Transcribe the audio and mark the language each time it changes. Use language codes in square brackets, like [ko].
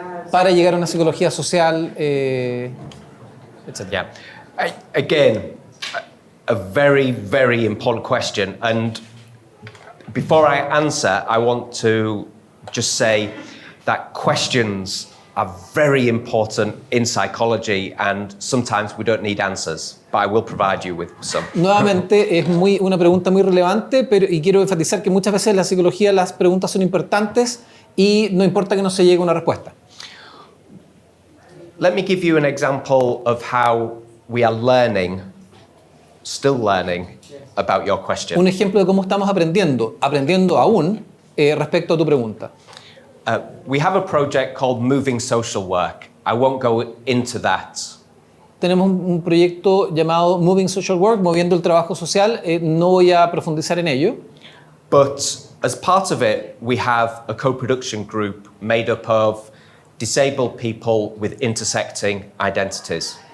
[es] Para llegar a una psicología social, etc. [en] Yeah. Again, a very, very important question. And before I answer, I want to just say that questions are very important in psychology, and sometimes we don't need answers, but I will provide you with some. [es] Nuevamente, es una pregunta muy relevante, y quiero enfatizar que muchas veces en la psicología las preguntas son importantes y no importa que no se llegue a una respuesta. [en] Let me give you an example of how we are still learning about your question. [es] Un ejemplo de cómo estamos aprendiendo aún respecto a tu pregunta. [en] We have a project called Moving Social Work. I won't go into that. [es] Tenemos un proyecto llamado Moving Social Work, moviendo el trabajo social. No voy a profundizar en ello. [en] But as part of it, we have a co-production group made up of disabled people with intersecting identities.